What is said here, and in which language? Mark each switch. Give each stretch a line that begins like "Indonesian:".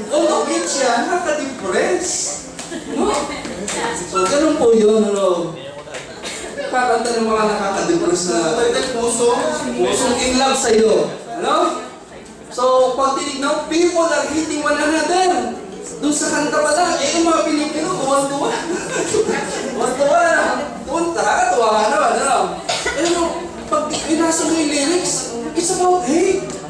Filipino: Although kids yan, nakaka-depress. No? So, ganun po yun, ano. Kakanta ng mga nakaka-depress na pusong in love sa'yo. Ano?
English: So,
Filipino: pag tinignan,
English: people are hating one another.
Filipino: Doon sa kanta pa lang, yung mga Pilipino, tuwan-tuwa. Tuwan-tuwa na. Nakakatuwa ka naman, ano? Pero, pag inasa mo yung lyrics,
English: it's about hate.